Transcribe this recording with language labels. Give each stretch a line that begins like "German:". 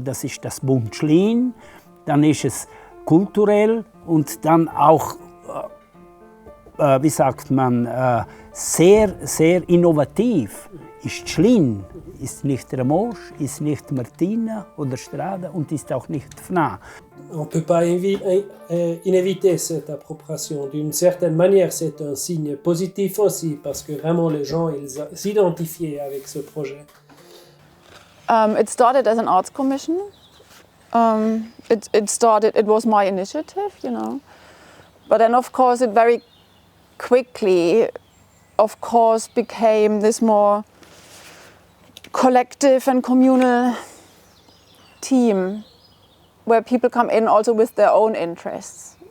German: Das ist das Bund Schlin, dann ist es kulturell und dann auch wie sagt man, sehr, sehr innovativ ist Schlin, ist nicht Ramosch, ist nicht Martina oder Strada und ist auch nicht Fna.
French: On ne peut pas inéviter cette appropriation. D'une certaine manière, c'est un signe positif aussi, parce que vraiment les gens s'identifiaient avec ce projet.
English: It started as an arts commission. It was my initiative, you know. But then of course it very quickly, of course, became this more collective and communal team where people come in also with their own interests.